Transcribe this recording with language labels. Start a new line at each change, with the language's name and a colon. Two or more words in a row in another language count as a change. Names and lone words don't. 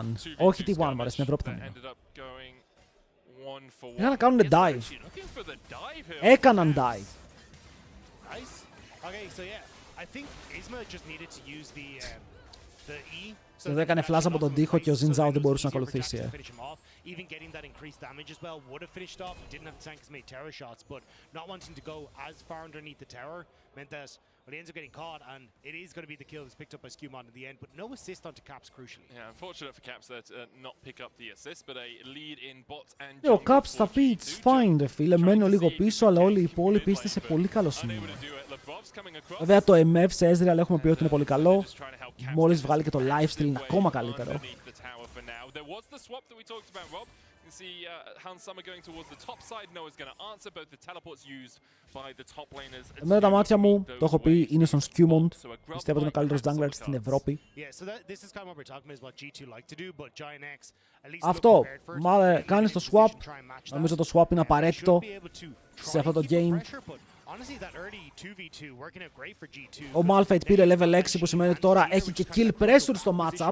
Greek: Όχι T1, μ' αρέσει, στην Ευρώπη θα μείνω. Είχαν να κάνουν dive. Έκαναν dive. Και δεν έκανε flash από τον τοίχο και ο Ζιντζάο δεν μπορούσε να ακολουθήσει.
English: But he ends up getting caught, and it is going to be the kill that's picked up by Skewmon in the end, but no assist onto Caps, crucially. Yeah, unfortunate for Caps there to not pick up the assist, but a lead in bot and jungle.
Greek: Ο Caps θα πει,
English: it's fine,
Greek: φίλε, μένω λίγο πίσω, αλλά όλοι οι υπόλοιποι είστε σε πολύ καλό σημείο. Βέβαια, το MF σε Ezreal έχουμε πει ότι είναι πολύ καλό. Μόλις βγάλει και το livestream είναι ακόμα καλύτερο.
English: You see Hans Summer going towards the top side. Noah's going to answer both the teleports used by the top laners.
Greek: Εμένα τα μάτια μου, το έχω πει, είναι στον Skewmon. Πιστεύω ότι είναι ο καλύτερος jungler στην Ευρώπη. Αυτό, κάνεις το swap. Νομίζω το swap είναι απαραίτητο σε αυτό το game. Ο Malphite πήρε level 6 που σημαίνει ότι τώρα έχει και
English: kill pressure
Greek: στο matchup.